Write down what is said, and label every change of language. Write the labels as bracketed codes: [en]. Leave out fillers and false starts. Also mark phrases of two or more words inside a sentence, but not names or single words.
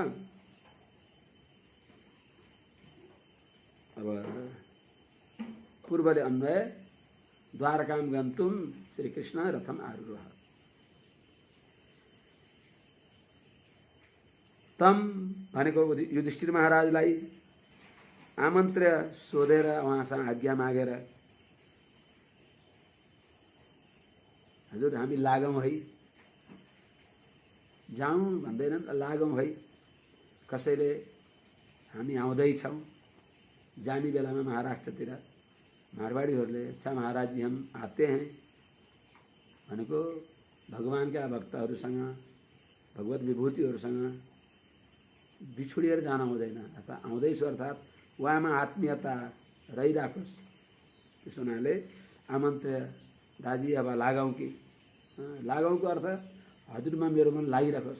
[ne] अब पूर्वले [sa] अन्वय द्वारकां गन्तुं श्रीकृष्ण रथम आरुरोह। [ne] तम भनेको युधिष्ठिर महाराजलाई आमन्त्र्य सोधेर उहाँसँग आज्ञा मागेर, हजुर हामी लागौँ है, जाउँ भन्दैनन्, लागौँ है, कसैले हामी आउँदैछौँ। जाने बेलामा महाराष्ट्रतिर मारवाडीहरूले [hi] अच्छा महाराज जी हम आते हैं [ne] भनेको भगवानका भक्तहरूसँग, भगवत विभूतिहरूसँग बिछुडिएर जान हुँदैन, अथवा आउँदैछु अर्थात् उहाँमा आत्मीयता रहिराखोस्। त्यस हुनाले आमन्त्र्य दाजी अब लागौँ कि, लागौँको अर्थ हजुरमा मेरो मन लागिराखोस्।